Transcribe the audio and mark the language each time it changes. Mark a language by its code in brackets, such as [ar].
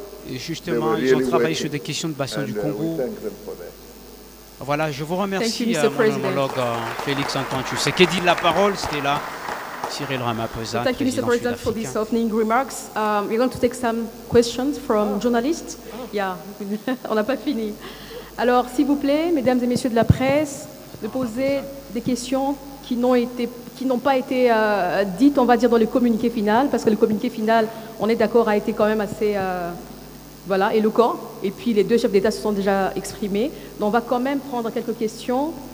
[fr] Et justement, ils ont travaillé sur des questions de bassin du Congo. Voilà, je vous remercie, mon homologue Félix Antoine Tshisekedi. La parole, c'était là. Cyril Ramaphosa, [en] thank you, Mr. President, for these opening remarks. We're going to take some questions from journalists. [fr] Yeah, on n'a pas fini. Alors, s'il vous plaît, mesdames et messieurs de la presse, de poser des questions qui n'ont pas été dites, on va dire, dans le communiqué final, parce que le communiqué final, on est d'accord, a été quand même assez voilà, éloquent. Et puis, les deux chefs d'État se sont déjà exprimés. Donc, on va quand même prendre quelques questions.